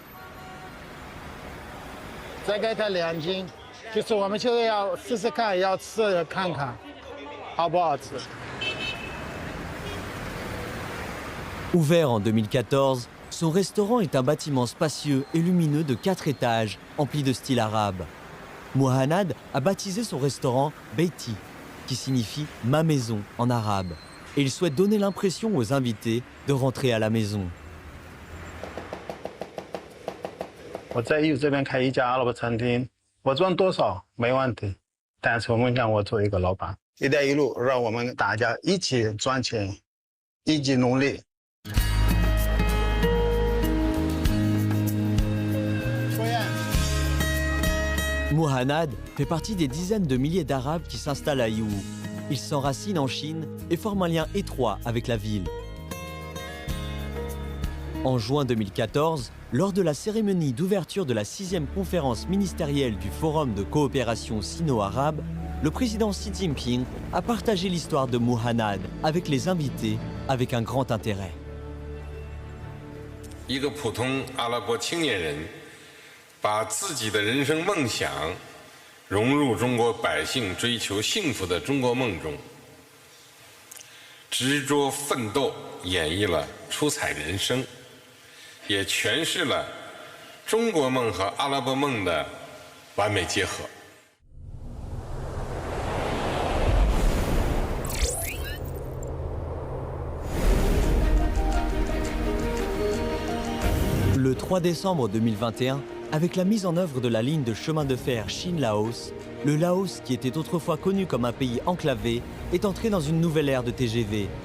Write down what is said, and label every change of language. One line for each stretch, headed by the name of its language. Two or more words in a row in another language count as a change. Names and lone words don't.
French: Ouvert en 2014, son restaurant est un bâtiment spacieux et lumineux de 4 étages, empli de style arabe. Muhannad a baptisé son restaurant Beiti, qui signifie « ma maison » en arabe, et il souhaite donner l'impression aux invités de rentrer à la maison.
Chinese: 我在义乌这边开一家阿拉伯餐厅，我赚多少没问题，但是我们让我做一个老板。一带一路让我们大家一起赚钱，一起努力。
French: Muhannad fait partie des dizaines de milliers d'Arabes qui s'installent à Yiwu. Ils s'enracinent en Chine et forment un lien étroit avec la ville. En juin 2014, lors de la cérémonie d'ouverture de la 6e conférence ministérielle du Forum de coopération sino-arabe, le président Xi Jinping a partagé l'histoire de Muhannad avec les invités avec un grand intérêt.
Chinese: 一个普通阿拉伯青年人 把自己的人生梦想融入中国百姓追求幸福的中国梦中，执着奋斗，演绎了出彩人生，也诠释了中国梦和阿拉伯梦的完美结合。
French: Le 3 décembre 2021, avec la mise en œuvre de la ligne de chemin de fer Chine-Laos, le Laos, qui était autrefois connu comme un pays enclavé, est entré dans une nouvelle ère de TGV.